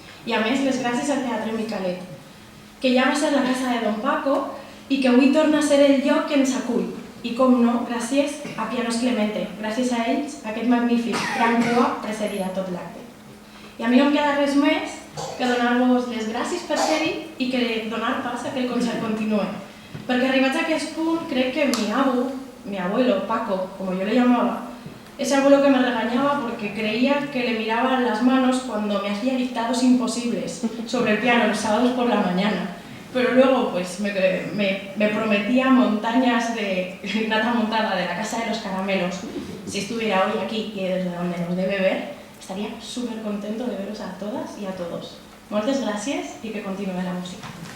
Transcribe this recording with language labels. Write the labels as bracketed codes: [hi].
[ca] I a més, les gràcies al Teatre Micalet, que ja va ser la casa de don Paco i que avui torna a ser el lloc que ens acull. I com no, gràcies a Pianos Clemente. Gràcies a ells, aquest magnífic gran cua precedirà tot l'acte. I a mi no em queda res més que donar-vos les gràcies per ser-hi i que donar pas a que el concert continuï. Perquè arribats a aquest punt, crec que [es] mi abuelo, Paco, como yo le llamaba, ese abuelo que me regañaba porque creía que le miraba las manos cuando me hacía dictados imposibles sobre el piano los sábados por la mañana. Pero luego pues me prometía montañas de nata montada de la Casa de los Caramelos. Si estuviera hoy aquí y desde donde nos debe ver, estaría súper contento de veros a todas y a todos. [ca] Moltes gràcies i que continuï la música.